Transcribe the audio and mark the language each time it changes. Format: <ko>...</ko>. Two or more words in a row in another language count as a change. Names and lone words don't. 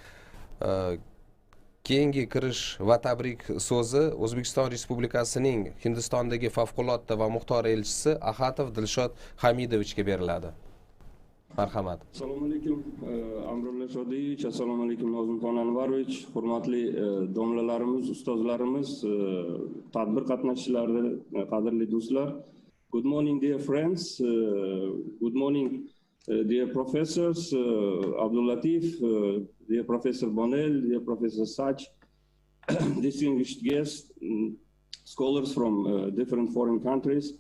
<uz>Keyingi kirish va tabrik so'zi O'zbekiston Respublikasining Hindistondagi favqulodda va muxtor elchisi Axatov Dilshod Hamidovichga beriladi. Marhamat. Assalomu alaykum Amrulla Shodiyevich, assalomu alaykum Nozimxon Anvarovich, hurmatli domlalarimiz, ustozlarimiz, tadbir qatnashchilari, qadrli do'stlar.</uz> <en>Good morning dear friends, good morning dear professors, Abdul Latif, dear Professor Bonnell, dear Professor Sach, distinguished guests, scholars from different foreign countries.</en>